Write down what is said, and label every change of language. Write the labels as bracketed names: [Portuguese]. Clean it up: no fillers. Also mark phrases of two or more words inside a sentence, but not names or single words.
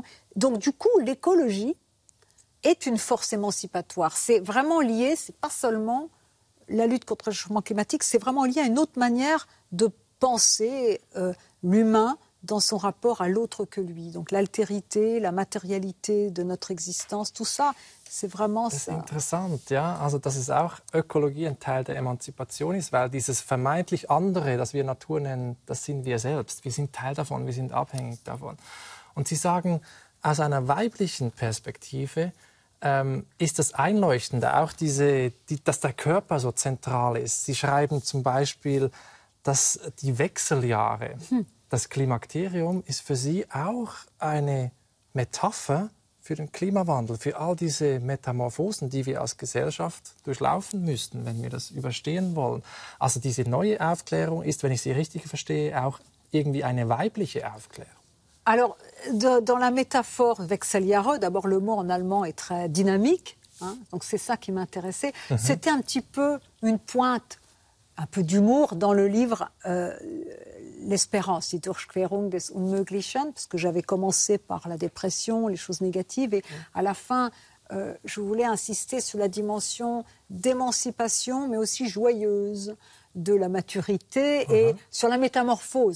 [French] Donc du coup, l'écologie est une force émancipatoire. C'est vraiment lié, c'est pas seulement la lutte contre le changement climatique, c'est vraiment lié à une autre manière de penser l'humain dans son rapport à l'autre que lui. Donc l'altérité, la matérialité de notre existence, tout ça, c'est vraiment [German] das [French] ça. [German] Das ist interessant, ja. Also, dass es auch Ökologie ein Teil der Emanzipation ist, weil dieses vermeintlich andere, das wir Natur nennen, das sind wir selbst. Wir sind Teil davon, wir sind abhängig davon. Und Sie sagen, aus einer weiblichen Perspektive ist das Einleuchtende auch dass der Körper so zentral ist. Sie schreiben zum Beispiel, dass die Wechseljahre, das Klimakterium, ist für Sie auch eine Metapher für den Klimawandel, für all diese Metamorphosen, die wir als Gesellschaft durchlaufen müssten, wenn wir das überstehen wollen. Also diese neue Aufklärung ist, wenn ich sie richtig verstehe, auch irgendwie eine weibliche Aufklärung. [French] Alors, dans la métaphore Wechseljahre, d'abord le mot en allemand est très dynamique, hein, donc c'est ça qui m'intéressait. C'était un petit peu une pointe, un peu d'humour dans le livre L'espérance, [German] die Durchquerung des Unmöglichen, [French] parce que j'avais commencé par la dépression, les choses négatives, et à la fin, je voulais insister sur la dimension d'émancipation, mais aussi joyeuse de la maturité et sur la métamorphose.